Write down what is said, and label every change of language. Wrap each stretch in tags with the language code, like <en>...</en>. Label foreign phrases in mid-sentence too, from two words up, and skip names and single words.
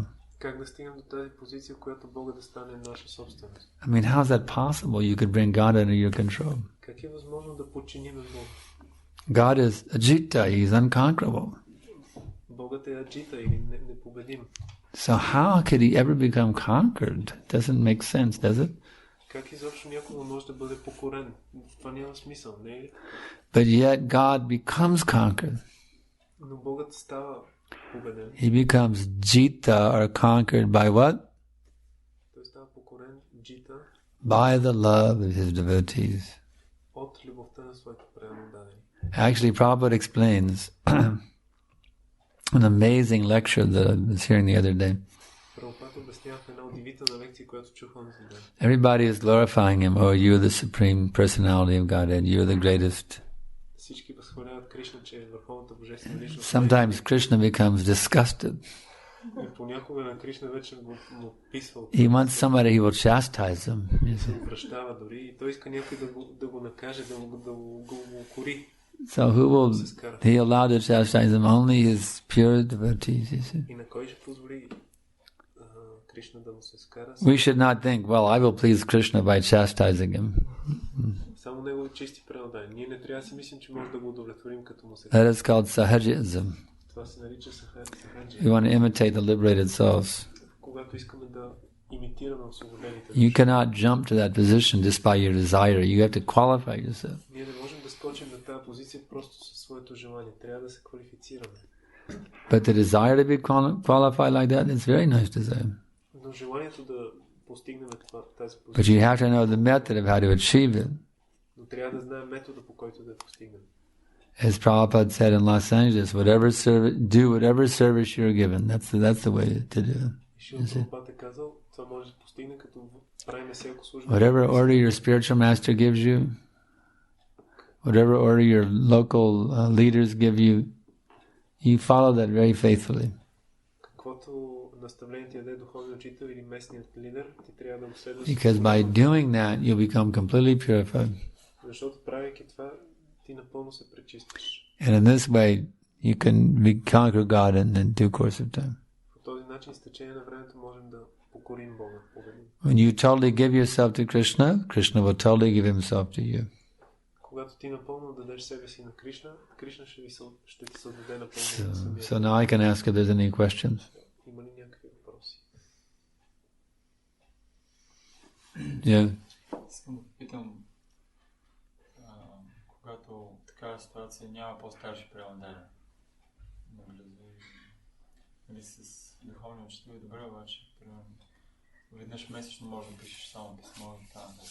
<bg>Как да стигнем до тази позиция, в която Бога да стане наша собственост?</bg> <en>I mean, how is that possible? You could bring God under your control.</en> <bg>Как е възможно да подчиним Бога?</bg> <en>God is Ajita, He's unconquerable.</en> <bg>Богът е аджита или непобедим.</bg> <en>So how could He ever become conquered? Doesn't make sense, does it?</en> <bg>Как изобщо някога може да бъде покорен? Това няма смисъл, не е ли?</bg> <en>But yet God becomes conquered.</en> <bg>Но Богът става победен.</bg> <en>He becomes Jita, or conquered by what?</en> <bg>Той става покорен, джита,</bg> <en>By the love of His devotees.</en> <bg>от любовта на своите преданно дадени.</bg> <en>Actually, Prabhupada explains an amazing lecture that I was hearing the other day.</en> <bg>Прабхупада обяснява една удивителна лекция, която чух онзи ден.</bg> <en>Everybody is glorifying Him. Oh, you are the supreme personality of Godhead. You are the greatest.</en> <bg>Всички възхваляват Кришна, че е върховната божествена личност.</bg> <en>Sometimes Krishna becomes disgusted.</en> <bg>И понякога на Кришна вече му писва.</bg> <en>He wants somebody who will chastise him.</en> <bg>Се връщава дори и той иска някой да го накаже, да го укори.</bg> <en>So who will He allow to chastise him? Only His pure devotees, you see.</en> <bg>И на кой ще позволи Кришна да му се скара?</bg> <en>We should not think, well, I will please Krishna by chastising him.</en> <bg>Само негови чисти преданни. Ние не трябва да си мислим, че може да го удовлетворим като му се.</bg> <en>That is called sahajism.</en> <bg>Това се нарича сахаджа.</bg> <en>We want to imitate the liberated souls.</en> <bg>Когато искаме да имитираме освободените.</bg> <en>You cannot jump to that position just by your desire. You have to qualify yourself.</en> <bg>Ние не можем да скочим на тази позиция просто със своето желание. Трябва да се квалифицираме.</bg> <en>But the desire to be qualified like that is very nice desire.</en> <bg>Но желанието да постигнем тази</bg> <en>But</en> <bg>позиция.</bg> <en>you have to know the method of how to achieve it.</en> <bg>Но трябва да знаем метода, по който да постигнем.</bg> <en>As Prabhupada said in Los Angeles, do whatever service you're given. That's the way to do it.</en> <bg>Прабхупада е казал, това може да постигне като правим всяко служба.</bg> <en>Whatever order your spiritual master gives you, whatever order your local leaders give you, you follow that very faithfully.</en> <bg>Каквото наставление ти даде духовният учител или местният лидер, ти трябва да го следваш.</bg> <en>Because by doing that, you'll become completely purified.</en> <bg>Защото правейки това, ти напълно се пречистваш.</bg> <en>And in this way, you can conquer God in due course of time.</en> <bg>По този начин с течение на времето можем да покорим Бога.</bg> <en>When you totally give yourself to Krishna, Krishna will totally give himself to you.</en> <bg>Когато ти напълно дадеш себе си на Кришна, Кришна ще ти се отдаде напълно на себе.</bg> <en>So now I can ask if there's any questions.</en> <bg>Има ли някакви въпроси?</bg> <en>Yeah.</en> <bg>Искам да питам, когато такава ситуация няма по-старши преводари. Нали с духовни учители е добре, обаче примерно веднъж месечно може да пишеш само писмо и така.</bg>